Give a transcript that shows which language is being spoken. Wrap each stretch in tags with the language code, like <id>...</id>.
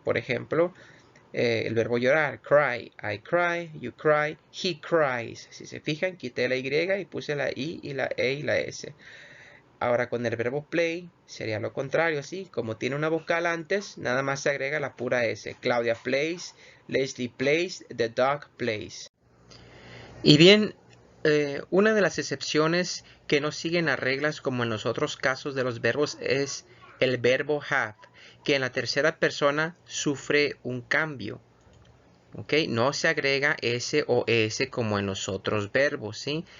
<es>Por ejemplo, el verbo llorar, cry,</es> <en>I cry, you cry, he cries.</en> <es>Si se fijan, quité la Y y puse la I y la E y la S. Ahora con el verbo play sería lo contrario, ¿sí? Como tiene una vocal antes, nada más se agrega la pura S.</es> <en>Claudia plays, Leslie plays, the dog plays.</en> <es>Y bien, una de las excepciones que no siguen las reglas como en los otros casos de los verbos es el verbo have, que en la tercera persona sufre un cambio. ¿Ok? No se agrega S o S como en los otros verbos, ¿sí?</es>